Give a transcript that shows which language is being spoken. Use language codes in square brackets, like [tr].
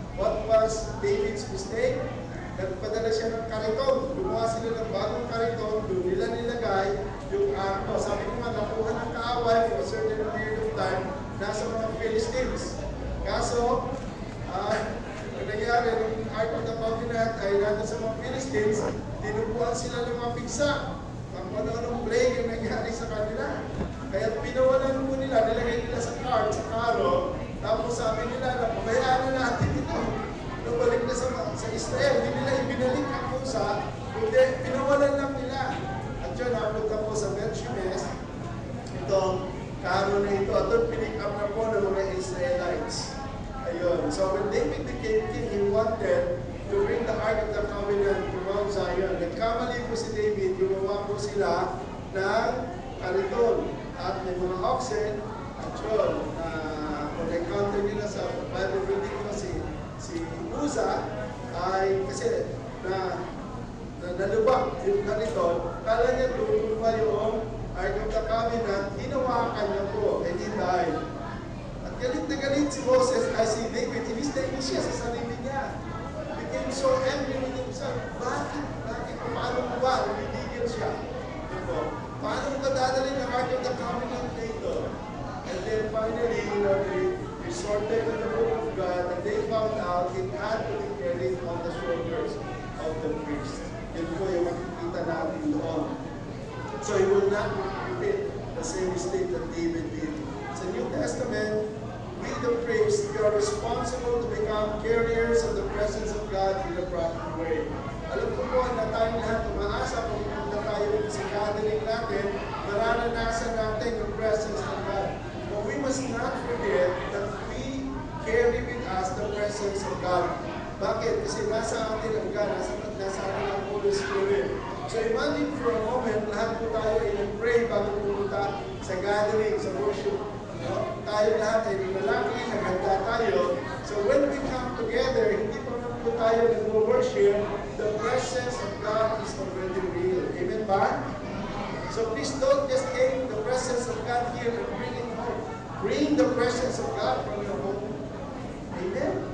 [en] What was David's mistake? [tl] Nagpadala siya ng kariton. Gumawa sila ng bagong kariton. Doon nila nilagay yung arko. Sabi ko nga, nakuha ng kaaway [en] for a certain period of time [tl] nasa mga Philistines. Kaso, ang nangyari, yung Ark of the Covenant ay nandun sa mga Philistines, tinubuan sila ng mga pigsa. Ang ano-anong plague yung nangyari sa kanila. Kaya pinawalan po nila, nilagay nila sa cart, sa karo, tapos sabi nila, napabayaan na natin ito. Nabalik na sa Israel, hindi nila ibinalik ang pusa, kundi pinawalan lang nila. At yun, napunta po sa Bet-Shemesh, itong karo na ito, at doon pinick up na po ng mga Israelites. Ayun. [en] So when David became king, he wanted to bring the Ark of the Covenant to Mount Zion. [tl] Nagkamali po si David, gumawa po sila ng kariton at may mga oxen at yun. Kung na-encounter nila sa Bible reading ko si Uza ay kasi nalubak yung kariton, kala niya tutuwa yung Ark of the Covenant, hinawakan niya po, [en] and he died. [tl] At galit na galit si Moses ay si David, inis siya sa sarili niya. [en] Became so angry with himself. [tl] Bakit? Paano mo ba? Nangitigil siya. Paano mo ba dadalhin ang Ark of the Covenant dito? [en] And then finally, they resorted to the book of God and they found out it had to be carried on the shoulders of the priest. [tl] Yun po yung makikita natin doon. [en] So he will not repeat the same mistake that David did. [tl] Sa New Testament, [en] we the priests, we are responsible to become carriers of the presence of God in the proper way. [tl] Alam ko po na tayong lahat umaasa kung pumunta tayo sa gathering natin, mararanasan natin yung presence of God. [en] But we must not forget that we carry with us the presence of God. [tl] Bakit? Kasi nasa atin ang God, nasa atin ang Holy Spirit. [en] So imagine for a moment, [tl] lahat po tayo ay nag-pray bago pumunta sa gathering, sa worship. Tayo lahat ay lalaki, naghanda tayo. [en] So when we come together, [tl] hindi pa man po tayo nag-worship, [en] the presence of God is already real. Amen ba? So please don't just take the presence of God here and bring it home. Bring the presence of God from your home. Amen?